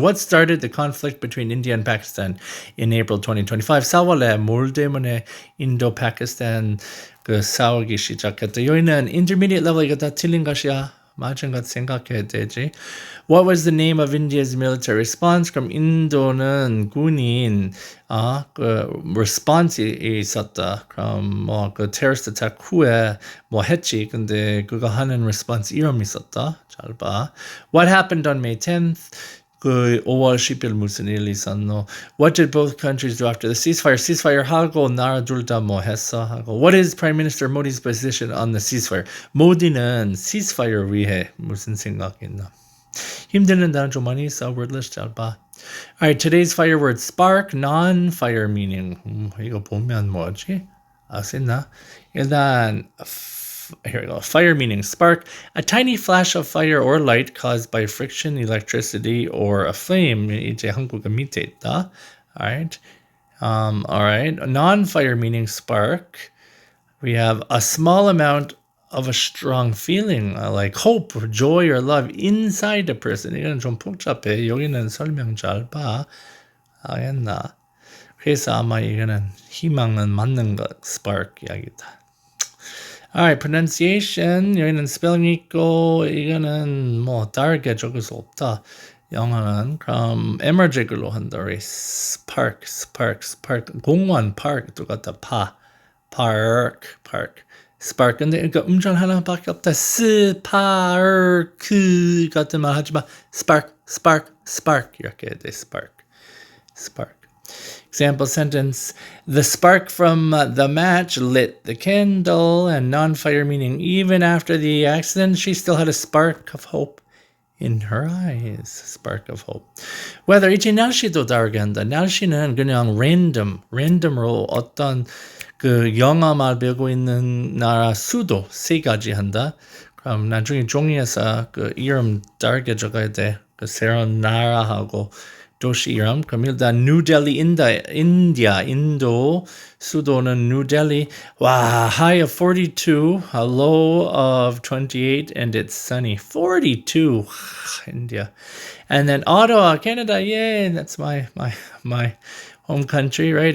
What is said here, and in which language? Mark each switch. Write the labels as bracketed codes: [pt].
[en] What started the conflict between India and Pakistan in April 2025? [ko] 4월에 뭘 때문에 인도-파키스탄 그 싸우기 시작했다. 여기는 intermediate level 이거 다 틀린 것이야. 맞은 것 생각해야 되지. [en] What was the name of India's military response? [ko] 그럼 인도는 군인 그 response이 있었다. 그럼 그 terrorist attack 후에 했지. 근데 그거 하는 response 이름이 있었다. 잘 봐. [en] What happened on May 10th? [ko] 그 5월 10일 무슨 일이 있었노? [en] What did both countries do after the ceasefire? [ko] ceasefire 하고 나라 둘 다 했어? 하고. [en] What is Prime Minister Modi's position on the ceasefire? [ko] 모디는 ceasefire 위해 무슨 생각이 있나? 힘드는 단어 좀 많이 있어. Wordlist 잘 봐. [en] Alright, today's fire word spark, non-fire meaning. [ko] 이거 보면 뭐지? 아시나? [en] 일단 here we go. Fire meaning spark, a tiny flash of fire or light caused by friction, electricity, or a flame. [ko] 이제 한국어 밑에 있다. [en] Alright. Alright. Non-fire meaning spark. We have a small amount of a strong feeling like hope, or joy, or love inside a person. [ko] 이건 좀 복잡해. 여기는 설명 잘 봐. 알겠나? 그래서 아마 이거는 희망은 맞는 것, spark 이야기다. [en] Alright, pronunciation. [ko] 여기는 spelling 있고 이거는 다르게 적을 수 없다. 영어는 그럼 emergic로 한다. spark. 공원 park 똑같다. [en] park. spark. [ko] 근데 그러니까 음절 하나밖에 없다. spark 같은 말 하지 마. spark 이렇게 해야 돼. [en] spark. Example sentence, the spark from the match lit the candle, and non-fire meaning even after the accident, she still had a spark of hope in her eyes. Spark of hope. [ko] Weather, 이제 날씨도 다르게 한다. 날씨는 그냥 random으로 어떤 그 영어 말 배우고 있는 나라 수도 세 가지 한다. 그럼 나중에 종이에서 그 이름 다르게 적어야 돼. 그 새로운 나라하고 도시 이름. 그럼 일단 New Delhi, India, 인도 수도는 New Delhi. [en] 와, high of 42, a low of 28, and it's sunny. 42, India. And then Ottawa, Canada, yay, that's my home country, right?